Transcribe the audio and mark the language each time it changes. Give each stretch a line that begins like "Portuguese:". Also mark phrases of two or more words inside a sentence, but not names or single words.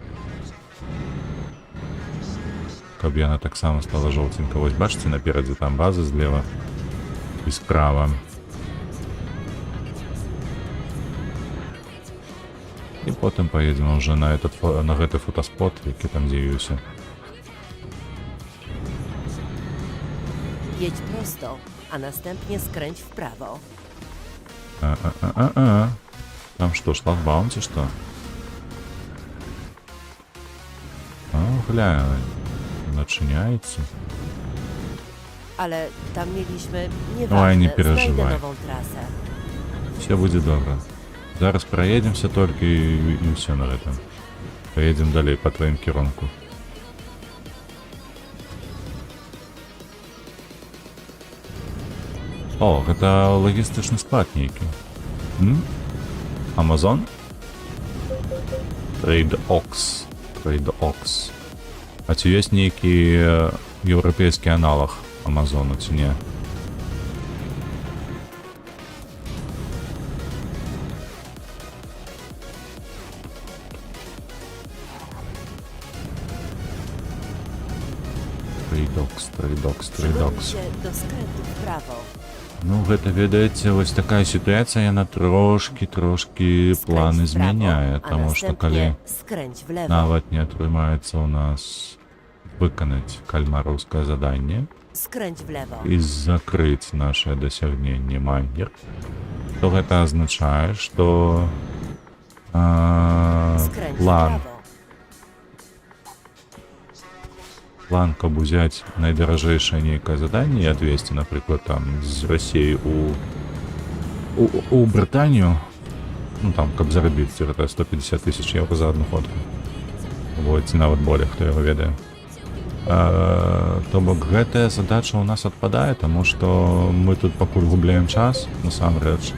Belarusian: Каб яна таксама стала жоўтенькая. Вось бачыце, наперадзе там база злева і справа. І потым поедем уже на гэты фотоспот, які там дзеюся.
Polish: Jedź prosto, a następnie skręć w prawo.
Russian: Там что,
Belarusian: шлагбаум ці што?
Russian: Глянь, начиняется.
Polish: Ale tam mieliśmy, Oj, nieważne, nie znajdę
Russian: переживай.
Polish: nową trasę.
Belarusian: Все будзе добра. Зараз проедемся только і все на гэтым. Поедем далей
Russian: по твоим
Belarusian: кірунку. О, гэта лагістычны склад нейкі. Amazon? TradeOx. А ці ёсць нейкі еўрапейскі аналог Амазону, ці не? TradeOx.
Polish: Przygotuj się do skrętu w prawo.
Belarusian: Ну, гэта, ведаеце, вось такая сітуацыя, яна трошки планы
Polish: Skręć w prawo,
Belarusian: змяняе,
Polish: a
Belarusian: таму што
Polish: następnie
Belarusian: калі
Polish: skręć w lewo.
Belarusian: нават не атрымаецца ў нас выканаць кальмараўскае заданне
Polish: Skręć w lewo.
Belarusian: і закрыць наше дасягненне Майнер, то гэта азначае, што
Polish: Skręć w
Belarusian: план,
Polish: prawo.
Belarusian: каб узяць найдаражэйшае нейкае заданне і адвесці, напрыклад, там з Расіі у Брытанію, ну там, каб зарабіць гэта 150 000 евро
Russian: за одну ходку.
Belarusian: Вот, ці нават болей, хто яго ведае. То бок гэтая задача у нас адпадае, таму што мы тут пакуль губляем час, насамрэч.